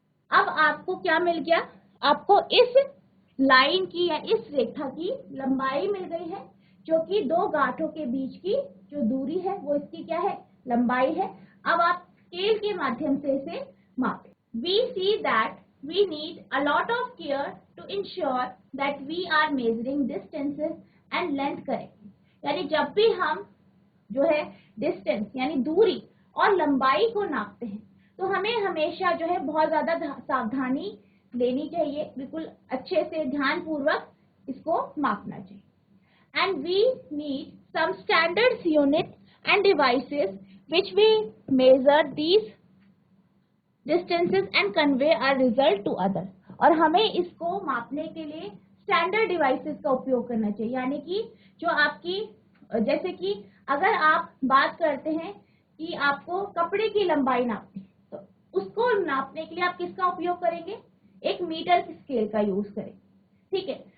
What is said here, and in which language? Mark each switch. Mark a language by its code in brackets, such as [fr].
[hi] अब आपको क्या मिल गया, आपको इस लाइन की या इस रेखा की लंबाई मिल गई है, जो कि 2 गांठों के बीच की जो दूरी है वो इसकी क्या है, लंबाई है। अब आप स्केल के माध्यम से इसे मापें। [en] We see that we need a lot of care to ensure that we are measuring distances and length correctly। [hi] यानी जब भी हम जो है डिस्टेंस यानी दूरी और लंबाई को नापते हैं, तो हमें हमेशा जो है बहुत ज्यादा सावधानी लेनी चाहिए, बिल्कुल अच्छे से ध्यान पूर्वक इसको मापना चाहिए। [en] And we need some standards units and devices which we measure these distances and convey our result to others। [hi] और हमें इसको मापने के लिए स्टैंडर्ड डिवाइसेस का उपयोग करना चाहिए। यानी कि जो आपकी, जैसे कि अगर आप बात करते हैं कि आपको कपड़े की लंबाई नापनी, तो उसको नापने के लिए आप किसका उपयोग करेंगे, एक मीटर स्केल का यूज करेंगे, ठीक है।